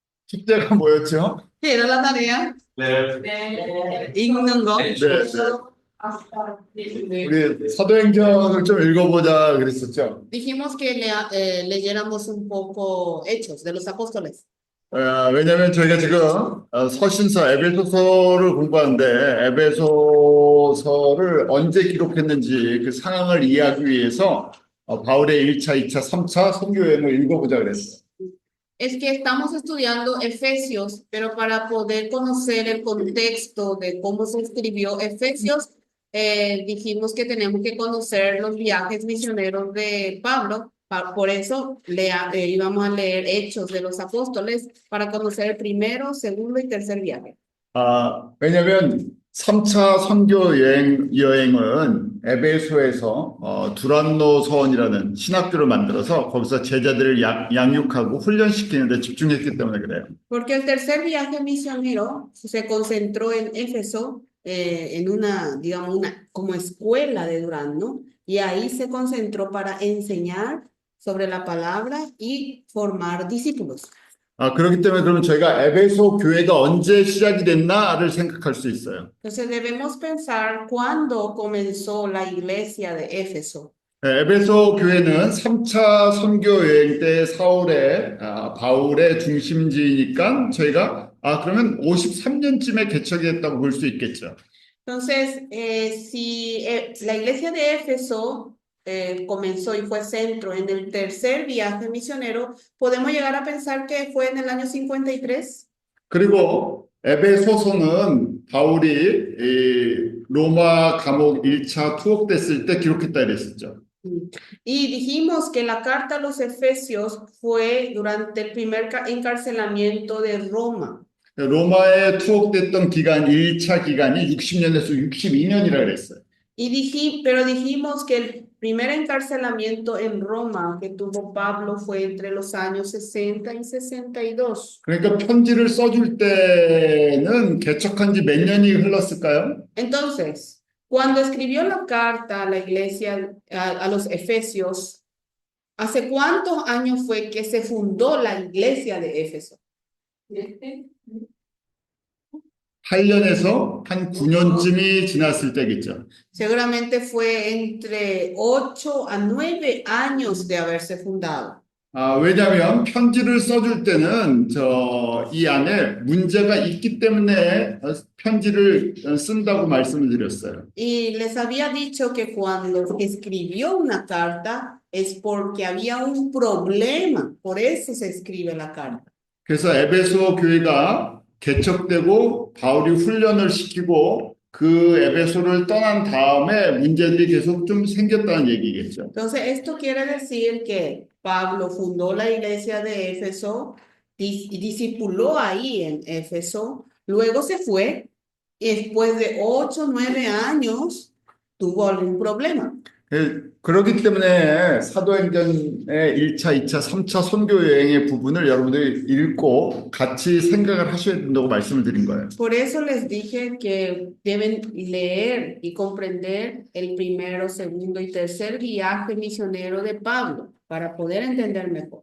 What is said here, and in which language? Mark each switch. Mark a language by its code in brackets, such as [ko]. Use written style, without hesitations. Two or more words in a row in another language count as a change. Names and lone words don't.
[ko] 숙제가 뭐였죠? [es] ¿Qué era la tarea? [ko] 읽는 거. 네, 우리 사도행전을 좀 읽어보자 그랬었죠. [es] Dijimos que leyéramos un poco Hechos de los Apóstoles. [ko] 왜냐하면 저희가 지금 서신서 에베소서를 공부하는데 에베소서를 언제 기록했는지 그 상황을 이해하기 위해서 바울의 1차, 2차, 3차 선교 여행을 읽어보자 그랬어요. [es] Es que estamos estudiando Efesios, pero para poder conocer el contexto de cómo se escribió Efesios, dijimos que tenemos que conocer los viajes misioneros de Pablo. Por eso íbamos a leer Hechos de los Apóstoles para conocer el primero, segundo y tercer viaje. [ko] 왜냐하면 3차 선교 여행은 에베소에서 두란노서원이라는 신학교를 만들어서 거기서 제자들을 양육하고 훈련시키는 데 집중했기 때문에 그래요. [es] Porque el tercer viaje misionero se concentró en Éfeso, en una, digamos, una como escuela de Durazno, y ahí se concentró para enseñar sobre la palabra y formar discípulos. [ko] 그렇기 때문에 그러면 저희가 에베소 교회가 언제 시작이 됐나를 생각할 수 있어요. [es] Entonces debemos pensar cuándo comenzó la iglesia de Éfeso. [ko] 에베소 교회는 3차 선교 여행 때 바울의 중심지니까 저희가 그러면 53년쯤에 개척이 됐다고 볼 수 있겠죠. [es] Entonces, si la iglesia de Éfeso comenzó y fue centro en el tercer viaje misionero, podemos llegar a pensar que fue en el año 53. [ko] 그리고 에베소서는 바울이 로마 감옥 1차 투옥됐을 때 기록했다 그랬었죠. [es] Y dijimos que la carta a los Efesios fue durante el primer encarcelamiento de Roma. [ko] 로마에 투옥됐던 기간 1차 기간이 60년에서 62년이라 그랬어요. [es] Pero dijimos que el primer encarcelamiento en Roma que tuvo Pablo fue entre los años 60 y 62. [ko] 그러니까 편지를 써줄 때는 개척한 지 몇 년이 흘렀을까요? [es] Entonces, cuando escribió la carta a la iglesia, a los Efesios, ¿hace cuántos años fue que se fundó la iglesia de Éfeso? [ko] 8년에서 한 9년쯤이 지났을 때겠죠. [es] Seguramente fue entre 8 a 9 años de haberse fundado. [ko] 왜냐하면 편지를 써줄 때는 이 안에 문제가 있기 때문에 편지를 쓴다고 말씀을 드렸어요. [es] Y les había dicho que cuando escribió una carta es porque había un problema, por eso se escribe la carta. [ko] 그래서 에베소 교회가 개척되고 바울이 훈련을 시키고 그 에베소를 떠난 다음에 문제들이 계속 좀 생겼다는 얘기겠죠. [es] Entonces, esto quiere decir que Pablo fundó la iglesia de Éfeso, discipuló ahí en Éfeso, luego se fue y después de 8 o 9 años tuvo algún problema. [ko] 그렇기 때문에 사도행전의 1차, 2차, 3차 선교 여행의 부분을 여러분들이 읽고 같이 생각을 하셔야 된다고 말씀을 드린 거예요. [es] Por eso les dije que deben leer y comprender el primero, segundo y tercer viaje misionero de Pablo para poder entender mejor.